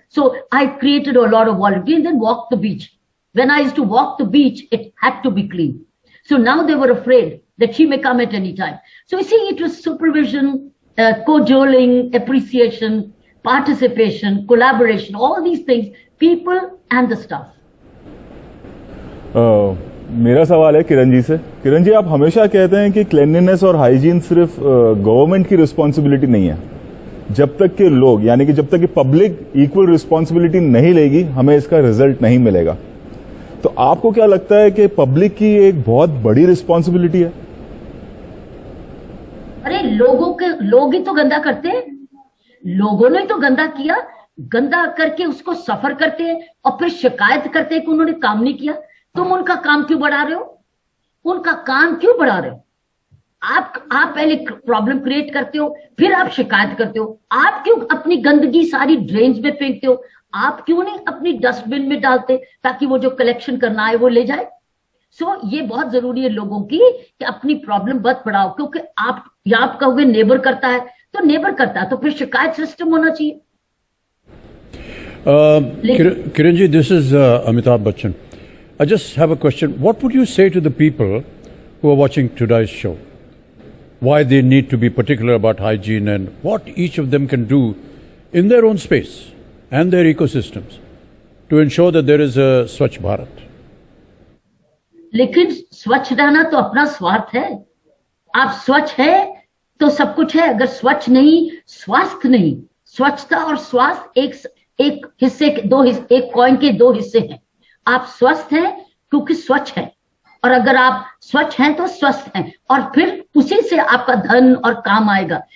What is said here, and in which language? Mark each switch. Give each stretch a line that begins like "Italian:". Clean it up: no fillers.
English: So I created a lot of volunteers and then walked the beach. When I used to walk the beach, it had to be clean. So now they were afraid that she may come at any time. So you see, it was supervision, cajoling, appreciation, participation, collaboration, all these things, people and the staff.
Hindi: मेरा सवाल है किरण जी से। किरण जी, आप हमेशा कहते हैं कि cleanliness और हाइजीन सिर्फ गवर्नमेंट की रिस्पॉन्सिबिलिटी नहीं है। जब तक के लोग, यानी कि जब तक कि पब्लिक इक्वल रिस्पॉन्सिबिलिटी नहीं लेगी, हमें इसका रिजल्ट नहीं मिलेगा। तो आपको क्या लगता है कि पब्लिक की एक बहुत बड़ी रिस्पॉन्सिबिलिटी है? अरे लोग ही तो गंदा करते हैं। लोगों ने तो गंदा किया, गंदा करके उसको सफर करते हैं और फिर शिकायत करते हैं कि उन्होंने काम नहीं किया। तुम उनका काम क्यों बढ़ा रहे हो? उनका काम क्यों बढ़ा रहे हो? आप पहले प्रॉब्लम क्रिएट करते हो, फिर आप शिकायत करते हो। आप क्यों अपनी गंदगी सारी ड्रेन्स में फेंकते हो? आप क्यों नहीं अपनी डस्टबिन में डालते ताकि वो जो कलेक्शन करना है वो ले जाए? सो ये बहुत जरूरी है लोगों की कि अपनी प्रॉब्लम मत बढ़ाओ, क्योंकि आप कहोगे नेबर करता है तो नेबर करता है, तो फिर शिकायत सिस्टम होना चाहिए।
English: Kiran ji, this is Amitabh Bachchan. I just have a question. What would you say to the people who are watching today's show? Why they need to be particular about hygiene and what each of them can do in their own space and their ecosystems to ensure that there is a Swachh Bharat?
Hindi: लेकिन स्वच्छ रहना तो अपना स्वार्थ है। आप स्वच्छ है तो सब कुछ है, अगर स्वच्छ नहीं, स्वास्थ्य नहीं। स्वच्छता और स्वास्थ्य एक हिस्से के एक कॉइन के दो हिस्से हैं। आप स्वस्थ हैं क्योंकि स्वच्छ हैं, और अगर आप स्वच्छ हैं तो स्वस्थ हैं, और फिर उसी से आपका धन और काम आएगा।